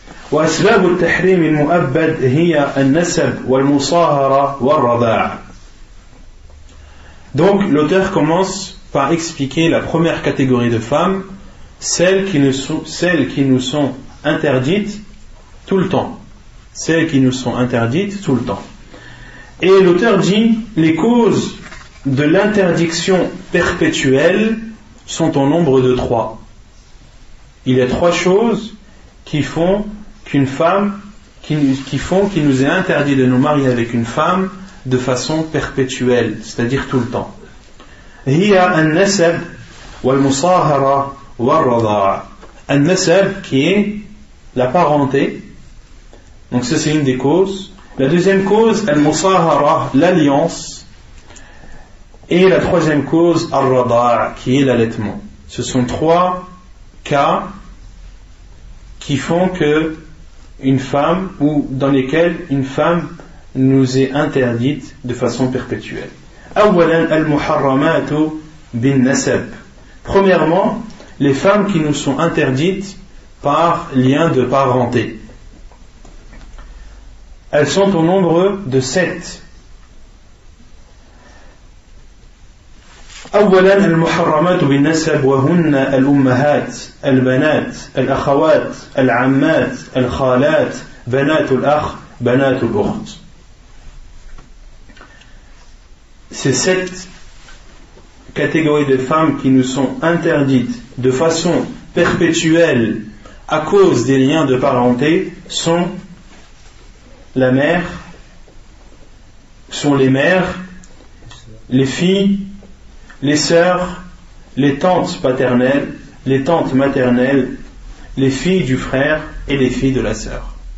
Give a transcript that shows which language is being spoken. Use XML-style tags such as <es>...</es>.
<ar>وأسباب التحريم المؤبد هي النسب والمصاهرة والرضاع.</ar> <fr>Donc l'auteur commence par expliquer la première catégorie de femmes, celles qui nous sont interdites tout le temps. Celles qui nous sont interdites tout le temps. Et l'auteur dit, les causes de l'interdiction perpétuelle sont au nombre de 3. Il y a 3 choses qui font qu'il nous est interdit de nous marier avec une femme de façon perpétuelle, c'est-à-dire tout le temps.</fr> <ar>هي النسب والمصاهرة والرضاعة.</ar> <fr>النسب qui est la parenté, donc ça c'est une des causes. La deuxième cause, al-musahara, l'alliance. Et la troisième cause, al-rada'a, qui est l'allaitement. Ce sont 3 cas qui font que une femme, ou dans lesquels une femme nous est interdite de façon perpétuelle.</fr> <ar>أولاً المحرمات بالنسب.</ar> <fr>Premièrement, les femmes qui nous sont interdites par lien de parenté. Elles sont au nombre de 7.</fr> <ar>أولاً المحرمات بالنسب وهن الأمهات البنات الأخوات العمات الخالات بنات الأخ بنات الأخت.</ar> <fr>Ces 7 catégories de femmes qui nous sont interdites de façon perpétuelle à cause des liens de parenté sont la mère, sont les mères, les filles, les sœurs, les tantes paternelles, les tantes maternelles, les filles du frère et les filles de la sœur.</fr>